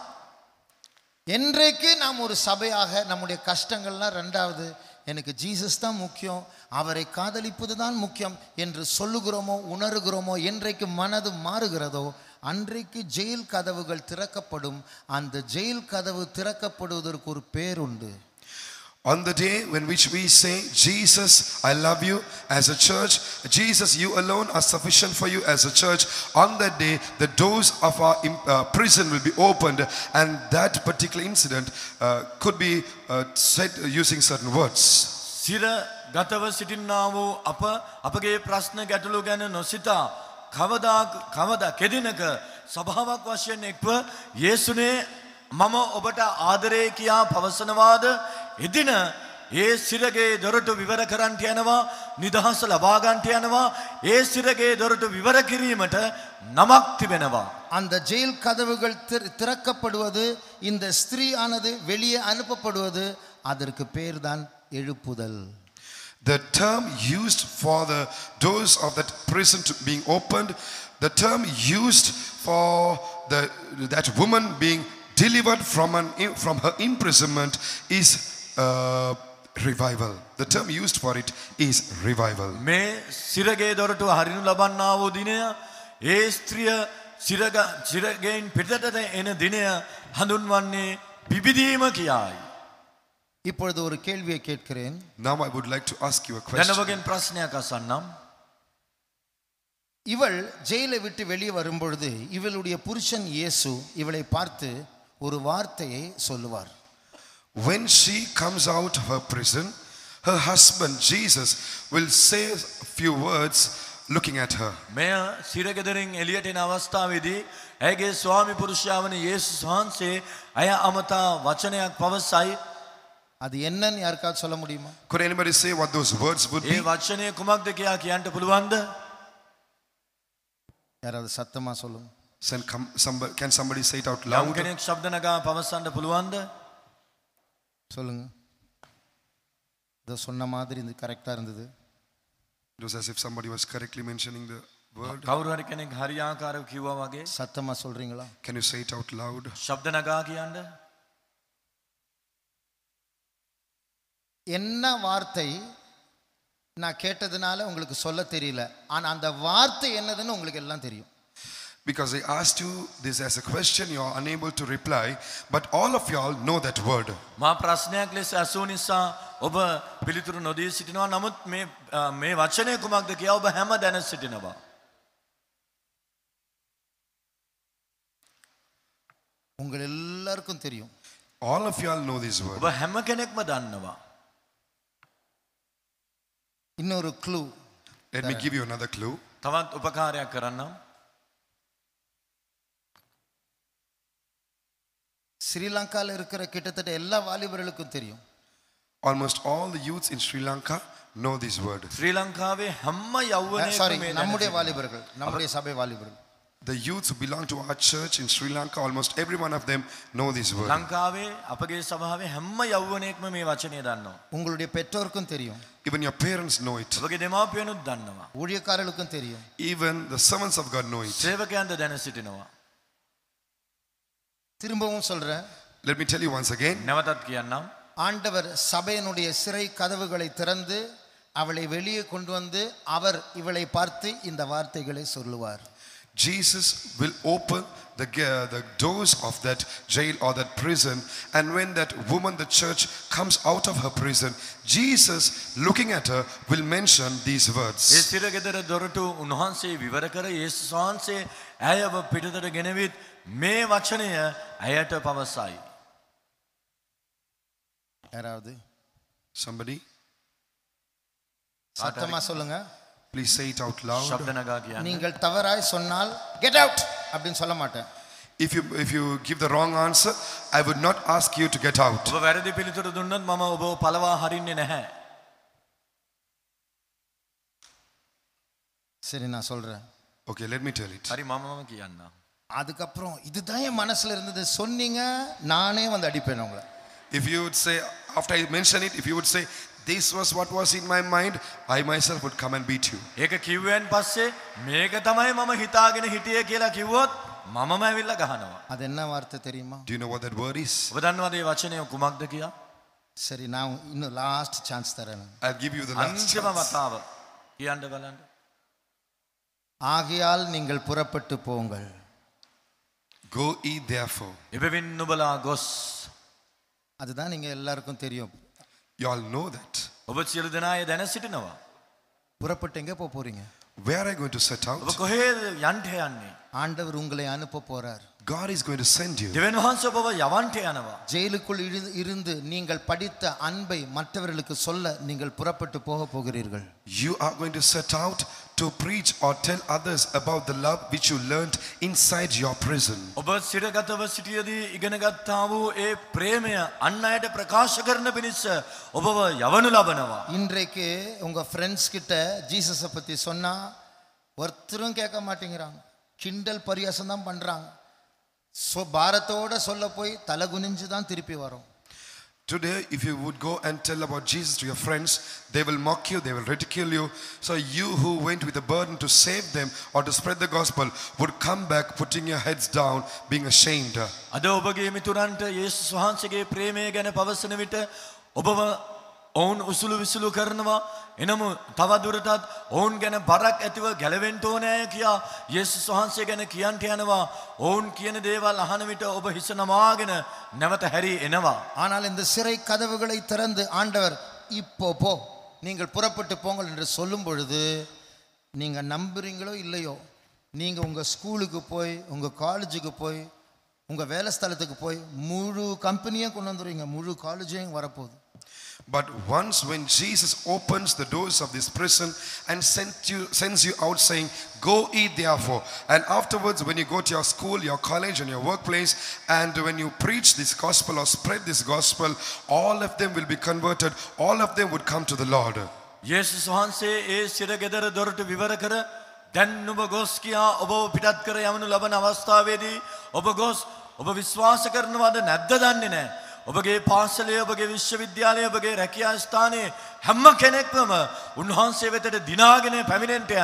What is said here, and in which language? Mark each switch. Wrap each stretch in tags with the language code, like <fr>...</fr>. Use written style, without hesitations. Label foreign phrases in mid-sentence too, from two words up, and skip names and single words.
<ta>என்றைக்கு நாம் ஒரு சபையாக நம்முடைய கஷ்டங்கள்லாம் ரெண்டாவது, எனக்கு ஜீசஸ் தான் முக்கியம், அவரை காதலிப்பது தான் முக்கியம் என்று சொல்லுகிறோமோ உணர்கிறோமோ, என்றைக்கு மனது மாறுகிறதோ அன்றைக்கு ஜெயில் கதவுகள் திறக்கப்படும். அந்த ஜெயில் கதவு திறக்கப்படுவதற்கு ஒரு பேர் உண்டு.</ta> <en>On the day when which we say, Jesus, I love you as a church, Jesus, you alone are sufficient for you as a church, on that day the doors of our prison will be opened, and that particular incident could be said using certain words.</en> <si>සිර ගතව සිටින්නා වූ අපගේ ප්‍රශ්න ගැටලු ගැන නොසිතා කවදා කෙදිනක සභාවක් වශයෙන් එක්ව යේසුනේ මම ඔබට ආදරේ කියා පවසනවාද? එදින ඒ සිරගේ දොරටු විවර කරන්ට යනවා, නිදහස ලබා ගන්නට යනවා. ඒ සිරගේ දොරටු විවර කිරීමට නමක් තිබෙනවා.</si> <ta>அந்த ஜெயில் கதவுகள் திறக்கப்படுவது, இந்த ஸ்திரீயானது வெளியே அனுப்பப்படுவது, அதற்கு பேர் தான் எழுப்புதல்.</ta> <en>The term used for the doors of that prison to being opened, the term used for that woman being delivered from her imprisonment is revival. The term used for it is revival.</en> <si>මේ සිරගේ දොරටු හරිනු ලබන්නා වූ දිනය, ඒ ස්ත්‍රිය සිරගෙන් පිටතට එන දිනය හඳුන්වන්නේ පිබිදීම කියායි.</si> <ta>இப்பொழுது ஒரு கேள்வியை கேட்கிறேன்.</ta> <en>Now I would like to ask you a question.</en> <si>දැනවගෙන් ප්‍රශ්නයක් අසන්නම්.</si> <ta>இவள் ஜெயிலை விட்டு வெளியே வரும்பொழுது இவளுடைய புருஷன் இயேசு இவளை பார்த்து ஒரு வார்த்தையை சொல்லுவார்.</ta> <en>When she comes out of her prison, her husband Jesus will say a few words looking at her.</en> <si>මෙය සිරගෙදරින් එළියට එන අවස්ථාවේදී ඇගේ ස්වාමි පුරුෂයා වන යේසුස් වහන්සේ අය අමතා වචනයක් පවසයි.</si> <ta>அது என்னன்னு யாருக்காவது சொல்ல முடியுமா?</ta> <en>Could anybody say what those words would be?</en> <si>ඒ වචනය කුමක්ද කියා කියන්න පුළුවන්ද?</si> <ta>யாராவது சத்தமா சொல்லுங்க.</ta> <en>Can somebody say it out</en> <si>යම්</si> <en>loud?</en> <si>කෙනෙක් ශබ්ද නගා පවසන්න පුළුවන්ද?</si> <ta>சொல்லுங்க. இத சொன்ன மாதிரி இது கரெக்டா இருந்தது.</ta> <en>It was as if somebody was correctly mentioning the word.</en> <si>කවුරු හරි කෙනෙක් හරි ආකාරව කිව්වා වගේ.</si> <ta>சத்தமா சொல்றீங்களா?</ta> <en>Can you say it out loud?</en> <si>ශබ්ද නගා කියන්න.</si> <ta>என்ன வார்த்தை நான் கேட்டதுனால உங்களுக்கு சொல்ல தெரியல, ஆனா அந்த வார்த்தை என்னதுன்னு உங்களுக்கு எல்லாம் தெரியும்.</ta> <en>Because I asked you this as a question, you are unable to reply, but all of y'all know that word.</en> <si>මා ප්‍රශ්නයක් ලෙස අසූ නිසා ඔබ පිළිතුරු නොදී සිටිනවා. නමුත් මේ වචනය කුමක්ද කියලා ඔබ හැම දැන සිටිනවා.</si> <ta>உங்கள் எல்லாருக்கும் தெரியும்.</ta> <en>All of y'all know this word.</en> <si>ඔබ හැම කෙනෙක්ම දන්නවා.</si> <ta>இன்னொரு க்ளூ.</ta> <en>Let me give you another clue.</en> <si>තවත් උපකාරයක් කරන්නම්.</si> <ta>ஸ்ரீலங்காவில் இருக்கிற கிட்டத்தட்ட எல்லா வாலிபர்களுக்கும் தெரியும்.</ta> <en>Almost all the youths in Sri Lanka know this word.</en> <si>ශ්‍රී ලංකාවේ හැම යෞවනයෙක්ම</si> <ta>சாரி,</ta> <si>මේ</si> <ta>நம்முடைய வாலிபர்கள், நம்முடைய சபை வாலிபர்கள்.</ta> <en>The youths who belong to our church in Sri Lanka, almost every one of them know this word.</en> <si>ලංකාවේ අපගේ සභාවේ හැම යෞවනයෙක්ම මේ වචනය දන්නවා.</si> <ta>உங்களுடைய பெற்றோருக்கும் தெரியும்.</ta> <en>Even your parents know it.</en> <si>ඔබගේ දෙමාපියනුත් දන්නවා.</si> <ta>ஊழியக்காரர்களுக்கும் தெரியும்.</ta> <en>Even the servants of God know it.</en> <si>සේවකයන්ද දැන සිටිනවා.</si> <ta>திரும்பவும் சொல்றேன்.</ta> <en>Let me tell you once again.</en> <si>නැවතත් කියන්නම්.</si> <ta>ஆண்டவர் சபையினுடைய சிறை கதவுகளை திறந்து அவளை வெளியே கொண்டு வந்து அவர் இவளை பார்த்து இந்த வார்த்தைகளை சொல்லுவார்.</ta> <en>Jesus will open the doors of that jail or that prison, and when that woman, the church, comes out of her prison, Jesus, looking at her, will mention these words.</en> <si>ඒ සිර ගෙදර දොරටු උන්වහන්සේ විවර කර යේසුස් වහන්සේ ඇයව පිටතට ගෙනවිත් මේ වචනය ඇයට පවසයි.</si> <ta>யாராவது</ta> <en>Somebody,</en> <ta>சத்தமா சொல்லுங்க.</ta> <en>please say it out loud.</en> <si>ශබ්ද නගා කියන්න.</si> <ta>நீங்கள் தவறாய் சொன்னால்</ta> <en>get out</en> <ta>அப்படின்னு சொல்ல மாட்டேன்.</ta> <en>If you give the wrong answer, I would not ask you to get out.</en> <si>ඔබ වැරදි පිළිතුරු දුන්නොත් මම ඔබව පළවා හරින්නේ නැහැ.</si> <ta>சரி, நான் சொல்றேன்.</ta> <en>Okay, let me tell it.</en> <si>හරි මම කියන්නම්.</si> <ta>அதுக்கப்புறம் இதுதான் என் மனசுல இருந்தது சொன்னீங்க, நானே வந்து அடிப்பேன் உங்களை.</ta> <en>If you would say, after I mention it, if you would say, this was what was in my mind, I myself would come and beat you.</en> <si>ඒක කිව්වෙන් පස්සේ මේක තමයි මම හිතාගෙන හිටියේ කියලා කිව්වොත් මමම ඇවිල්ලා ගහනවා.</si> <ta>அது என்ன வார்த்தை தெரியுமா?</ta> <en>Do you know what that word is?</en> <si>ඔබ දන්නවද මේ වචනය කුමක්ද කියලා?</si> <ta>சரி, நான் இன்னும்</ta> <en>last chance</en> <ta>தரேன்.</ta> <en>I'll give you the last</en> <si>අන්තිම</si> <en>chance.</en> <si>වතාව කියන්න බලන්න.</si> <ta>ஆகையால் நீங்கள் புறப்பட்டு போங்கள்.</ta> <en>Go ye therefore.</en> <si>එබැවින් නුඹලා ගොස්.</si> <ta>அதுதான் நீங்க எல்லாருக்கும் தெரியும்.</ta> <en>You all know that.</en> <si>ඔබ සියලු දෙනා ඒ දැන සිටිනවා.</si> <ta>புறப்பட்டு எங்க போக போறீங்க?</ta> <en>Where are you going to set</en> <si>ඔබ</si> <en>out?</en> <si>කොහෙද යන්න යන්නේ?</si> <ta>ஆண்டவர் உங்களை அனுப்ப போறார்.</ta> <en>God is going to send you.</en> <si>දෙවියන් වහන්සේ ඔබව යවන්ට යනවා.</si> <ta>ஜெயிலுக்குள் இருந்து நீங்கள் படித்த அன்பை மற்றவர்களுக்கு சொல்ல நீங்கள் புறப்பட்டு போக போகிறீர்கள்.</ta> <en>You are going to set out to preach or tell others about the love which you learned inside your prison.</en> <si>ඔබ සිරගතව සිටියදී ඉගෙන ගත්තා වූ ඒ ප්‍රේමය අන් අයට ප්‍රකාශ කරන පිණිස ඔබව යවනු ලබනවා.</si> <ta>இன்றைக்கு உங்க ஃப்ரெண்ட்ஸ் கிட்ட ஜீசஸை பத்தி சொன்னா ஒருத்தரும் கேட்க மாட்டேங்கிறாங்க. கிண்டல் பரியாசம் தான் பண்றாங்க. பாரத்தோட சொல்ல போய் தலை குனிஞ்சு தான் திருப்பி வரும்.</ta> <en>Today, if you would go and tell about Jesus to your friends, they will mock you, they will ridicule you. So you who went with a burden to save them or to spread the gospel would come back putting your heads down, being ashamed.</en> <si>අද ඔබගේ මිතුරන්ට යේසුස් වහන්සේගේ ප්‍රේමය ගැන පවසන විට ඔබව ඔවුන් උසුළු විසුළු කරනවා. එනමු තවදුරටත් ඔවුන් ගැන බරක් ඇතිව ගැලවෙන්න ඕනෑ කියා යේසුස් වහන්සේ ගැන කියන්ට යනවා. ඔවුන් කියන දේවල් අහන විට ඔබ හිස නමාගෙන නැවත හැරී එනවා.</si> <ta>ஆனால் இந்த சிறை கதவுகளை திறந்து ஆண்டவர் இப்போ போ, நீங்கள் புறப்பட்டு போங்கள் என்று சொல்லும் பொழுது நீங்க நம்புறீங்களோ இல்லையோ, நீங்க உங்க ஸ்கூலுக்கு போய், உங்க காலேஜுக்கு போய், உங்க வேலை ஸ்தலத்துக்கு போய் முழு கம்பெனியும் கொண்டு வந்துடுவீங்க, முழு காலேஜையும் வரப்போகுது.</ta> <en>But once when Jesus opens the doors of this prison and sends you out saying, go ye therefore, and afterwards when you go to your school, your college and your workplace, and when you preach this gospel or spread this gospel, all of them will be converted, all of them would come to the Lord.</en> <si>යේසුස් වහන්සේ ඒ සිරගෙදර දොරටු විවර කර දැන් නුඹ ගොස් කියා ඔබව පිටත් කර යවනු ලබන අවස්ථාවේදී ඔබ ගොස් ඔබ විශ්වාස කරනවද නැද්ද දන්නේ නැහැ. ඔබගේ පාසලේ, ඔබගේ විශ්වවිද්‍යාලයේ, ඔබගේ රැකියා ස්ථානයේ හැම කෙනෙක්ම උන්වහන්සේ වෙතට දිනාගෙන පැමිණෙන්න යනවා.</si>